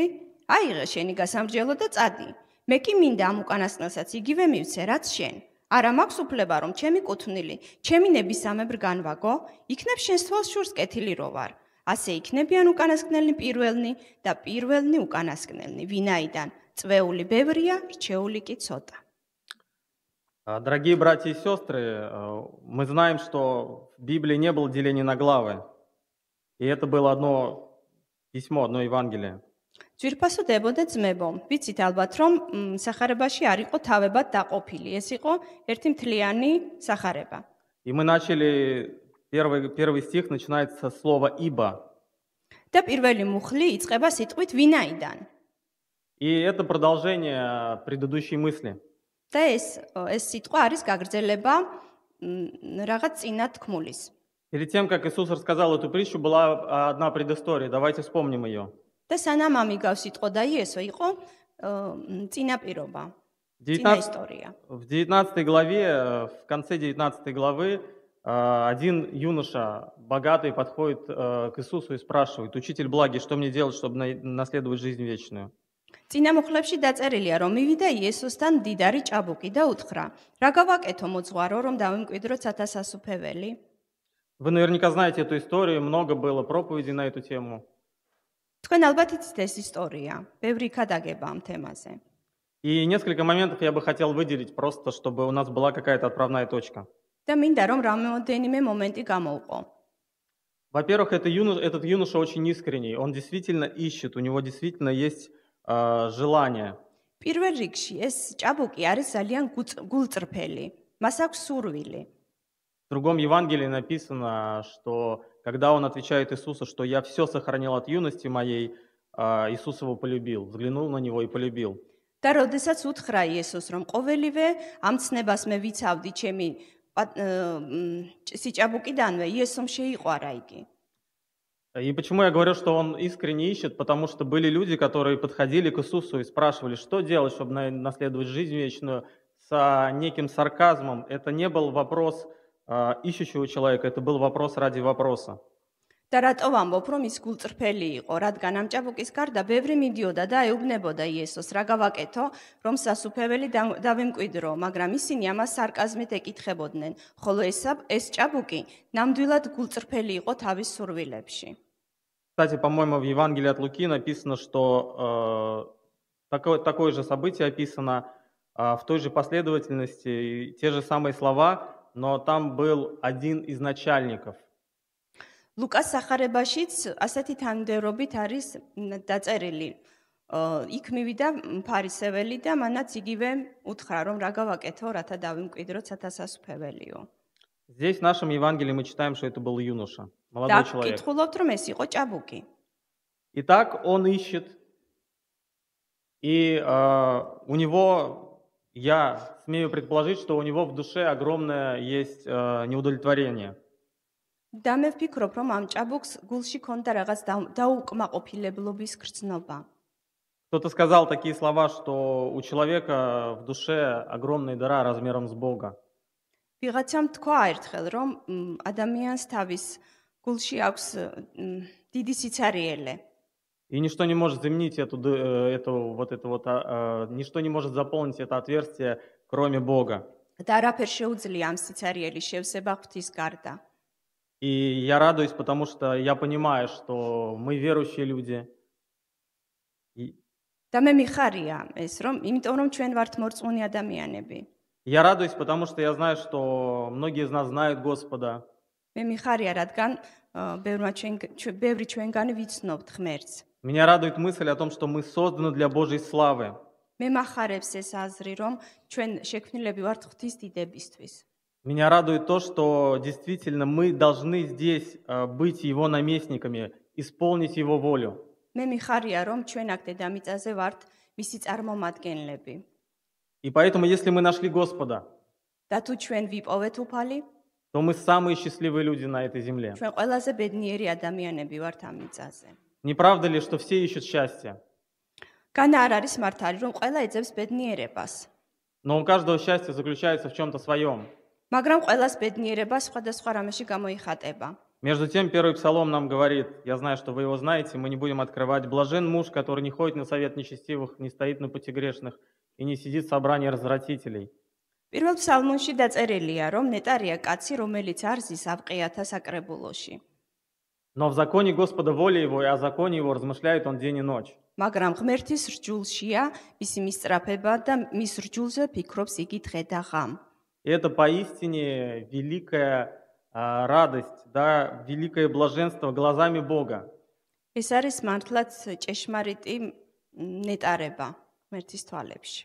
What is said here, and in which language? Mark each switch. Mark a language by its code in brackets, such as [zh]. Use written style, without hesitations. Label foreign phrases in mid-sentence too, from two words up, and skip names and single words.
[ka] აიღე შენი გასამრჯელო და წადი. მე კი მინდა ამ უკანასკნელსაც იგივე მივცე, რაც შენ. არა მაქვს უფლება, რომ ჩემი კუთვნილი, ჩემი ნებისამებრ განვაგო, იქნებ შენს თვალს შურს კეთილი რო ვარ. ასე იქნებიან უკანასკნელნი პირველნი და პირველნი უკანასკნელნი, ვინაიდან წვეული ბევრია, რჩეული კი ცოტა. [ru] Дорогие братья и сестры, мы знаем, что в Библии не было деления на главы. И это было одно письмо, одно Евангелие. [ka] ძვირფასო დებოდა ძმებო, ვიცით ალბათ, რომ სახარებაში არ იყო თავებად დაყოფილი, ეს იყო ერთი მთლიანი სახარება. [ru] И мы начали, первый стих начинается со слова «ибо». [ka] და პირველი მუხლი იწყება სიტყვით ვინაიდან. [ru] И это продолжение предыдущей мысли. [ka] და ეს სიტყვა არის გაგრძელება რაღაც წინა თქმულის. [ru] Перед тем, как Иисус рассказал эту притчу, была одна предыстория. Давайте вспомним ее. [ka] და სანამ ამიგავს სიტყვა იესო იყო წინაპირობა, წინა ისტორია. [ru] В 19 главе, в конце 19 главы, один юноша богатый подходит к Иисусу и спрашивает: «Учитель благий, что мне делать, чтобы наследовать жизнь вечную?» [ka] წინა მუხლებში დაწერილია, რომ მივიდა იესოსთან მდიდარი ჭაბუკი და უთხრა: რა გავაკეთო მოძღვარო, რომ დავიმკვიდრო ცათასასუფეველი? [ru] Вы наверняка знаете эту историю, много было проповедей на эту тему. [ka] თქვენ ალბათ იცით ეს ისტორია, ბევრი ქადაგება ამ თემაზე. [ru] И несколько моментов я бы хотел выделить, просто чтобы у нас была какая-то отправная точка. [ka] და მინდა რომ რამოდენიმე მომენტი გამოვყო. [ru] Во-первых, этот юноша очень искренний, он действительно ищет, у него действительно есть желание. [ka] პირველ რიგში ეს ჭაბუკი არის ძალიან გულწრფელი, მას აქვს სურვილი. [ru] В другом Евангелии написано, что когда он отвечает Иисусу, что «я все сохранил от юности моей», Иисус его полюбил, взглянул на него и полюбил. [ka] და როდესაც უთხრა იესოს, რომ ყოველივე ამ ცნებას მე ვიცავდი ჩემი სიჭაბუკიდანვე, იესომ შეიყვარა იგი. [ru] И почему я говорю, что он искренне ищет? Потому что были люди, которые подходили к Иисусу и спрашивали, что делать, чтобы наследовать жизнь вечную, с неким сарказмом. Это не был вопрос ищущего человека, это был вопрос ради вопроса. [ka] და რატო ვამბობ, რომ ის გულწრფელი იყო, რადგან ამ ჭაბუკის გარდა ბევრი მიდიოდა და ეუბნებოდა იესოს, რა გავაკეთო, რომ სასუფეველი დავიმკვიდრო, მაგრამ ისინი ამას სარკაზმით ეკითხებოდნენ, ხოლო ეს ჭაბუკი ნამდვილად гулწრფელი იყო თავის სურვილებში. [ru] Кстати, по-моему, в Евангелии от Луки написано, что такое же событие описано в той же последовательности, те же самые слова, но там был один из начальников. [ka] ლუკას სახარებაშიც ასეთი თანმიმდევრობით არის დაწერილი. იქ მივიდა ფარისეველი და მანაც იგივე უთხრა, რომ რა გავაკეთო, რათა დავიმკვიდრო ცათასასუფეველიო. [ru] Здесь в нашем Евангелии мы читаем, что это был юноша, молодой человек. [ka] კითხულობთ, რომ ეს იყო ჭაბუკი. [ru] Итак, он ищет, и у него, я смею предположить, что у него в душе огромное есть неудовлетворение. [ka] და მე ვფიქრობ, რომ ამ ჭაბუკს გულში ქონდა რაღაც დაუკმაყოფილებლობის გრძნობა. [ru] Кто-то сказал такие слова, что у человека в душе огромная дыра размером с Бога. [ka] ვიღაცამ თქვა ერთხელ, რომ ადამიანს თავის გულში აქვს დიდი სიცარიელე. [ru] И ничто не может заменить ничто не может заполнить это отверстие, кроме Бога. [ka] და არაფერ შეუძლია ამ სიცარიელის შევსება ღვთის გარდა. [ru] И я радуюсь, потому что я понимаю, что мы верующие люди. [ka] და მე მიხარია ეს, იმიტომ რომ ჩვენ ვართ მორწმუნე ადამიანები. [ru] Я радуюсь, потому что я знаю, что многие из нас знают Господа. [ka] მე მიხარია, რადგან ბევრი ჩვენგანი ვიცნობთ ღმერთს. [ru] Меня радует мысль о том, что мы созданы для Божьей славы. [ka] მე მახარებს ეს აზრი, რომ ჩვენ შექმნილები ვართ ღვთის დიდებისთვის. [ru] Меня радует то, что действительно мы должны здесь быть Его наместниками, исполнить Его волю. [ka] მე მიხარია, რომ ჩვენ აქ დედამიწაზე ვართ მისი წარმომადგენლები. [ru] И поэтому, если мы нашли Господа, [ka] და თუ ჩვენ ვიპოვეთ უფალი, [ru] то мы самые счастливые люди на этой земле. [ka] ჩვენ ყველაზე ბედნიერი ადამიანები ვართ ამ მიწაზე. [ru] Не правда ли, что все ищут счастье? [ka] განა არ არის მართალი, რომ ყველა ეძებს бедნიერებას. [ru] Но у каждого счастье заключается в чем-то своем. [ka] მაგრამ ყველას беднიერება სხვადასხვა რამეში გამოიხატება. [ru] Между тем, первый псалом нам говорит, я знаю, что вы его знаете, мы не будем открывать: «Блажен муж, который не ходит на совет нечестивых, не стоит на пути грешных и не сидит в собрании развратителей». [ka] პირველ ფსალმონში დაწერილია, რომ ნეტარია კაცი, რომელიც არ ზის ავყიათა საკრებულოში. [ru] Но в законе Господа воля его, и о законе его размышляет он день и ночь. [ka] მაგრამ ღმერთის რჯულშია მისი მისწრაფება და მის რჯულზე ფიქრობს იგი დღე და ღამ. [ru] И это поистине великая радость, да, великое блаженство глазами Бога. [ka] ეს არის მართლაც ჭეშმარიტი ნეტარება ღმერთის თვალებში.